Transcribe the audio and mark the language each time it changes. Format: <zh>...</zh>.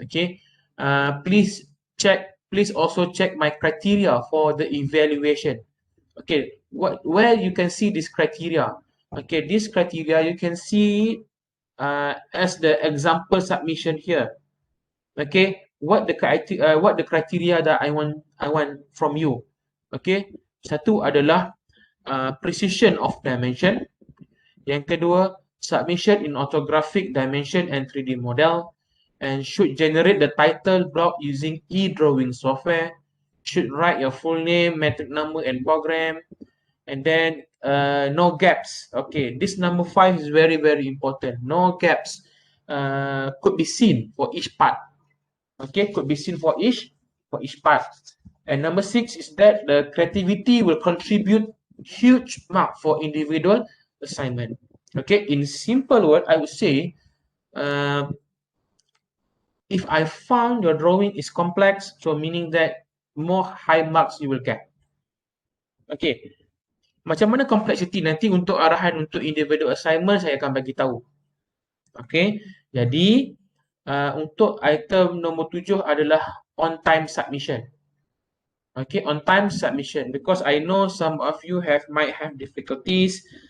<en>Okay, please also check my criteria for the evaluation. Okay, where you can see this criteria. Okay, this criteria you can see as the example submission here. Okay, what the criteria that I want from you. Okay,</en> <ms>satu adalah</ms> <en>precision of dimension.</en> <ms>Yang kedua,</ms> <en>submission in orthographic dimension and 3D model, and should generate the title block using e-drawing software. Should write your full name, metric number, and program, and then no gaps. Okay, this number 5 is very important. No gaps could be seen for each part. Okay, could be seen for each part. And number 6 is that the creativity will contribute huge mark for individual assignment. Okay, in simple word, I would say, if I found your drawing is complex, so meaning that more high marks you will get.</en> <ms>Okay, macam mana complexity nanti untuk arahan untuk</ms> <en>individual assignment</en> <ms>saya akan bagi tahu. Okay, jadi untuk item nombor 7 adalah</ms> <en>on time submission. Okay, on time submission, because I know some of you might have difficulties.</en>